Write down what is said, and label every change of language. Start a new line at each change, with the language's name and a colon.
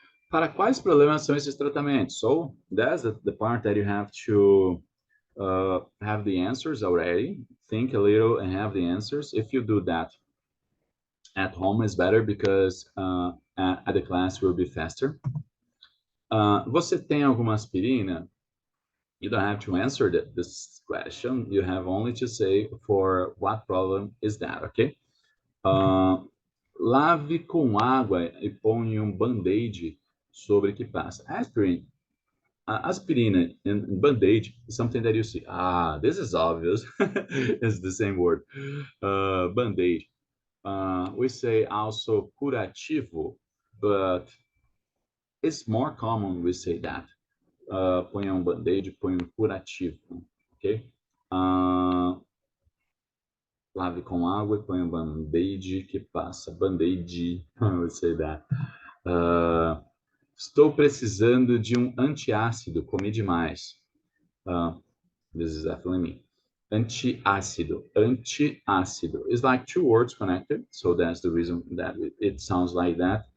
Portuguese: Para quais problemas são esses tratamentos?
English: So, that's the part that you have to have the answers already. Think a little and have the answers. If you do that at home, is better because at the class will be faster.
Portuguese: Você tem alguma aspirina?
English: You don't have to answer this question. You have only to say for what problem is that, okay?
Portuguese: Lave com água e ponha band-aid sobre que passa.
English: Aspirina and band-aid is something that you see. This is obvious. It's the same word. Band-aid. We say also curativo, but it's more common we say that.
Portuguese: Põe band-aid, põe curativo, ok? Lave com água e põe band-aid que passa.
English: Band-aid, we say that.
Portuguese: Estou precisando de antiácido, comi demais.
English: This is definitely me. Antiácido. It's like two words connected, so that's the reason that it sounds like that.